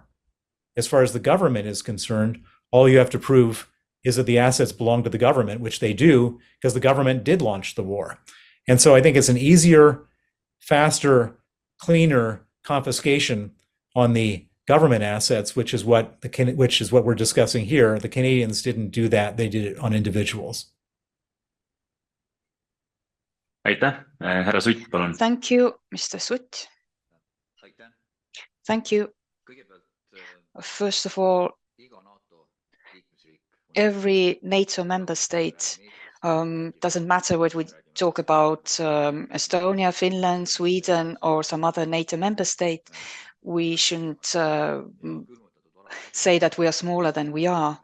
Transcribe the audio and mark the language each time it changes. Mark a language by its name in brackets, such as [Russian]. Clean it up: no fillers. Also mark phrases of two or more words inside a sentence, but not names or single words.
[English] As far as the government is concerned, all you have to prove is that the assets belong to the government, which they do, because the government did launch the war. And so I think it's an easier, faster, cleaner confiscation on the government assets, which is what we're discussing here. The Canadians didn't do that; they did it on individuals. [Estonian] aitäh, härra Sutt, palun. [English] Thank you, Mr. Sutt. Thank you. First of all, every NATO member state, doesn't matter whether we talk about Estonia, Finland, Sweden, or some other NATO member state, we shouldn't say that we are smaller than we are.